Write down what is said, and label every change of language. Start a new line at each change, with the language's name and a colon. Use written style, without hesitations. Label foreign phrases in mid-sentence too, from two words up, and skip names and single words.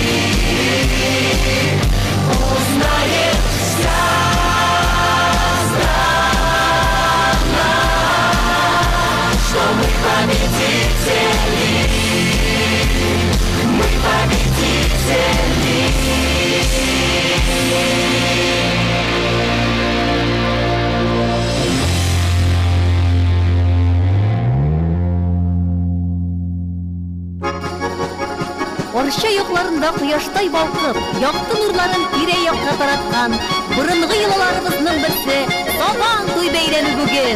Russian: Узнает вся страна, что мы победители, мы победители.
Tatar: Орча якларында кояштай балкып, якты нурларын тирә-якка тараткан борынгы йолаларыбызның берсе Сабан туй бәйрәме бүген.